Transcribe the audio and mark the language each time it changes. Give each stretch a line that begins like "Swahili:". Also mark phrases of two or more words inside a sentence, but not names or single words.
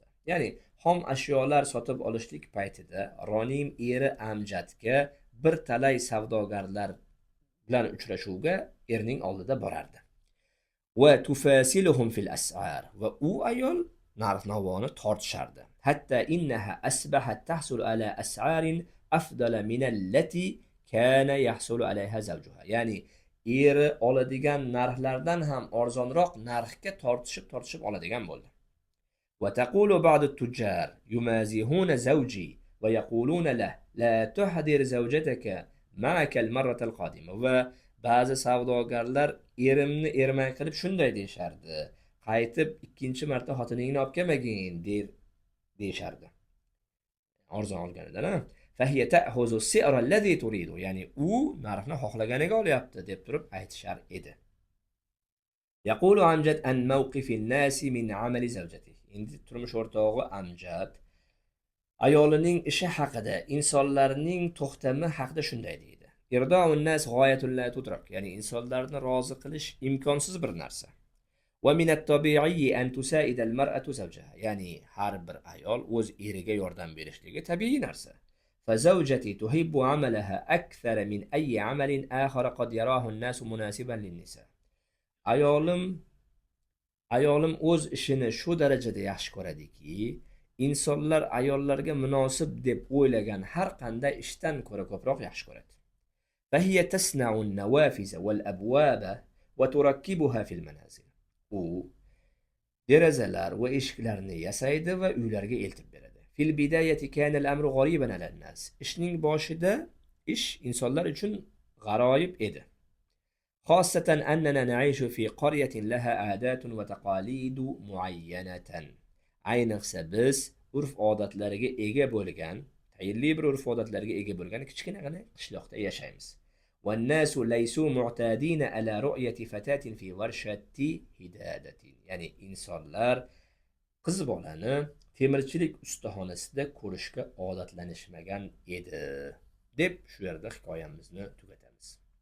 Uzbek: Ya'ni xom ashyolar sotib olishlik paytida Ronim eri Amjadga bir talay savdogarlar bilan uchrashuvga erning oldida borardi.
Arabic: وتفاصلهم في الأسعار.
Uzbek: Va u ayol narx-navoni tortishardi.
Arabic: حتى إنها أصبحت تحصل على أسعار أفضل من التي كان يحصل عليها زوجها.
Uzbek: Ya'ni eri oladigan narxlardan ham arzonroq narxga tortishib oladigan bo'ldi.
Arabic: وتقول بعض التجار يمازحون زوجي ويقولون له لا تحضر زوجتك معك المرة القادمة.
Uzbek: Va ba'zi savdogarlar erimni ermak qilib shunday deyishardi. Qaytib ikkinchi marta xotiningni olib kelmagin deyishardi. Arzon olganidan.
Arabic: فهي تأخذ السعر الذي تريد.
Uzbek: Ya'ni u narxni xohlaganiga olyapti deb turib aytishar edi.
Arabic: يقول أمجد عن موقف الناس من عمل زوجته.
Uzbek: Endi turmush o'rtog'i Amjad ayolining ishi haqida, insonlarning to'xtami haqida shunday deydi.
Arabic: إرضاء الناس غاية لا تدرك.
Uzbek: Ya'ni insonlarni rozi qilish imkonsiz bir narsa.
Arabic: ومن الطبيعي أن تساعد المرأة زوجها.
Uzbek: Ya'ni har bir ayol o'z eriga yordam berishligi tabiiy narsa.
Arabic: فزوجتي تحب عملها أكثر من أي عمل آخر قد يراه الناس مناسبا للنساء.
Uzbek: Ayolim o'z ishini shu darajada yaxshi ko'radiki, insonlar ayollarga munosib deb o'ylagan har qanday ishdan ko'ra ko'proq yaxshi ko'radi.
Arabic: فهي تصنع النوافذ والأبواب وتركبها في المنازل.
Uzbek: U derazalar va eshiklarni yasaydi va uylarga eltib beradi.
Arabic: في البداية كان الأمر غريبا على الناس.
Uzbek: Ishning boshida ish insonlar uchun g'aroyib edi.
Arabic: خاصة أننا نعيش في قرية لها عادات وتقاليد معينة.
Uzbek: Ayniqsa biz urf-odatlarga ega bo'lgan, tayinli bir urf-odatlarga ega bo'lgan kichkinagina qishloqda yashaymiz.
Arabic: والناس ليسوا معتادين على رؤية فتاة في ورشة هدادة.
Uzbek: Ya'ni insonlar qiz bolani temirchilik ustaxonasida ko'rishga odatlanishmagan edi deb shu yerda hikoyamizni tugatamiz.